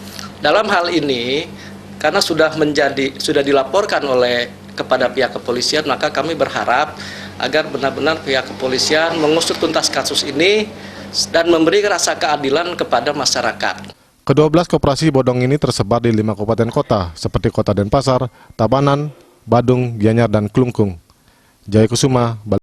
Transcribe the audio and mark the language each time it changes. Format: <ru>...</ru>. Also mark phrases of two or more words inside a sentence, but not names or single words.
<id>Dalam hal ini, karena sudah dilaporkan kepada pihak kepolisian, maka kami berharap agar benar-benar pihak kepolisian mengusut tuntas kasus ini dan memberi rasa keadilan kepada masyarakat. Ke-12 koperasi bodong ini tersebar di 5 kabupaten kota, seperti Kota Denpasar, Tabanan, Badung, Gianyar, dan Klungkung. Jaya Kusuma, Bali.</id>